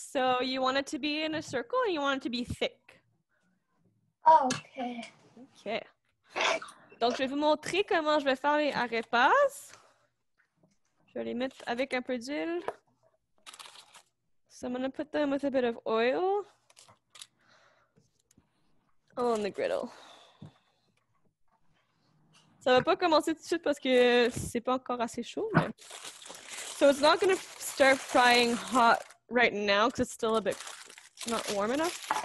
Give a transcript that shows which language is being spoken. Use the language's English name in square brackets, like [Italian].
[English] So you want it to be in a circle and you want it to be thick. Oh, okay. Ok. [French] Donc, je vais vous montrer comment je vais faire les arepas. Je vais les mettre avec un peu d'huile. [English] So I'm going to put them with a bit of oil on the griddle. [French] Ça va pas commencer tout de suite parce que c'est pas encore assez chaud. Mais... [English] So it's not going to start frying hot right now because it's still a bit not warm enough.